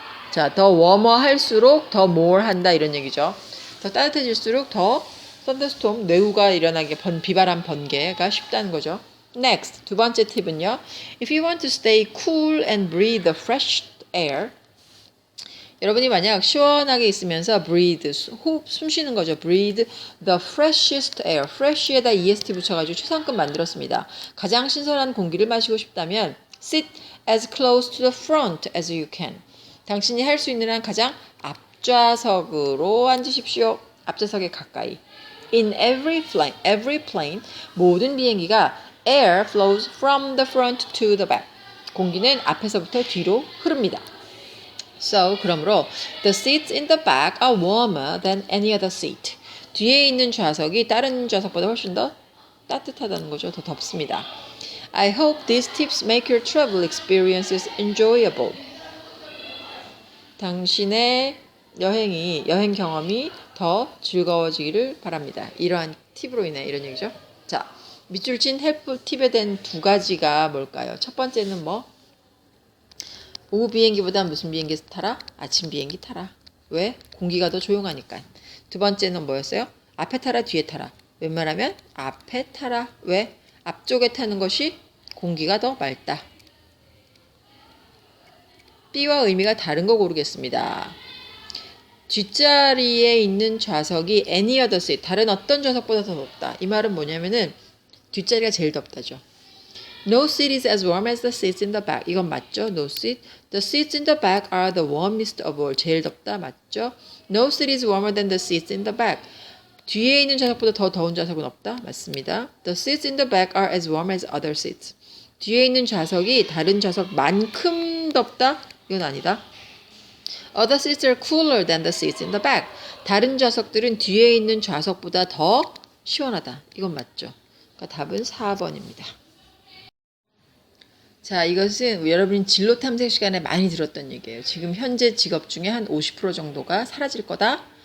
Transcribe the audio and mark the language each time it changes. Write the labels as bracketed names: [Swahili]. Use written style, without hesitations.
[Korean] 자, 더 [English] warmer [Korean] 할수록 더 [English] more [Korean] 한다 이런 얘기죠. 더 따뜻해질수록 더 thunderstorm 뇌우가 일어나게 비바람 번개가 쉽다는 거죠. [English] Next [Korean] 두 번째 팁은요. [English] If you want to stay cool and breathe the fresh air, [Korean] 여러분이 만약 시원하게 있으면서 breathe 호흡 숨 쉬는 거죠. [English] breathe the freshest air. [Korean] fresh에다 est 붙여가지고 최상급 만들었습니다. 가장 신선한 공기를 마시고 싶다면 [English] sit as close to the front as you can. [Korean] 당신이 할 수 있는 한 가장 앞좌석으로 앉으십시오. 앞좌석에 가까이. [English] In every plane [Korean] 모든 비행기가 [English] air flows from the front to the back. [Korean] 공기는 앞에서부터 뒤로 흐릅니다. [English] So, [Korean] 그러므로 [English] the seats in the back are warmer than any other seat. [Korean] 뒤에 있는 좌석이 다른 좌석보다 훨씬 더 따뜻하다는 거죠. 더 덥습니다. [English] I hope these tips make your travel experiences enjoyable. [Korean] 당신의 여행 경험이 더 즐거워지기를 바랍니다. 이러한 팁으로 인해 이런 얘기죠. 자, 밑줄 친 헬프 팁에 대한 두 가지가 뭘까요? 첫 번째는 뭐? 오후 비행기보다 무슨 비행기 타라? 아침 비행기 타라. 왜? 공기가 더 조용하니까. 두 번째는 뭐였어요? 앞에 타라, 뒤에 타라. 웬만하면 앞에 타라. 왜? 앞쪽에 타는 것이 공기가 더 맑다. B와 의미가 다른 거 고르겠습니다. 뒷자리에 있는 좌석이 [English] any other seat, [Korean] 다른 어떤 좌석보다 더 덥다. 이 말은 뭐냐면은 뒷자리가 제일 덥다죠. [English] No seat is as warm as the seats in the back. [Korean] 이건 맞죠? [English] No seat. The seats in the back are the warmest of all. [Korean] 제일 덥다. 맞죠? [English] No seat is warmer than the seats in the back. [Korean] 뒤에 있는 좌석보다 더 더운 좌석은 없다. 맞습니다. [English] The seats in the back are as warm as other seats. [Korean] 뒤에 있는 좌석이 다른 좌석만큼 덥다? 이건 아니다. [English] Other seats are cooler than the seats in the back. [Korean] 다른 좌석들은 뒤에 있는 좌석보다 더 시원하다. 이건 맞죠? 그러니까 답은 4번입니다. 자, 이것은 여러분이 진로 탐색 시간에 많이 들었던 얘기예요. 지금 현재 직업 중에 한 50% 정도가 사라질 거다.